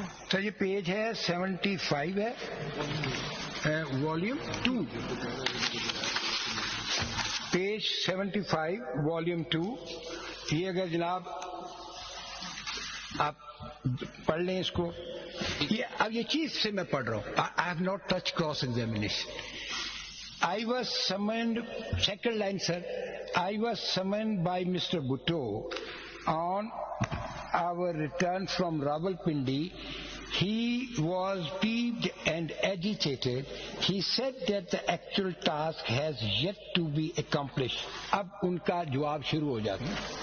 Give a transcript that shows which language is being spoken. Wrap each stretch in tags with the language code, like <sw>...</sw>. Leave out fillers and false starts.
<ur>سر یہ پیج ہے 75 ہے, والیوم 2, پیج 75 والیوم 2. یہ اگر جناب آپ پڑھ لیں اس کو, اب یہ چیز سے میں پڑھ رہا ہوں.</ur> <en>I have not touched cross examination. I was summoned, second line sir, I was summoned by Mr. Bhutto on our return from Rawalpindi. He was peeved and agitated. He said that the actual task has yet to be accomplished.</en> <ur>اب ان کا جواب شروع ہو جاتا ہے.</ur>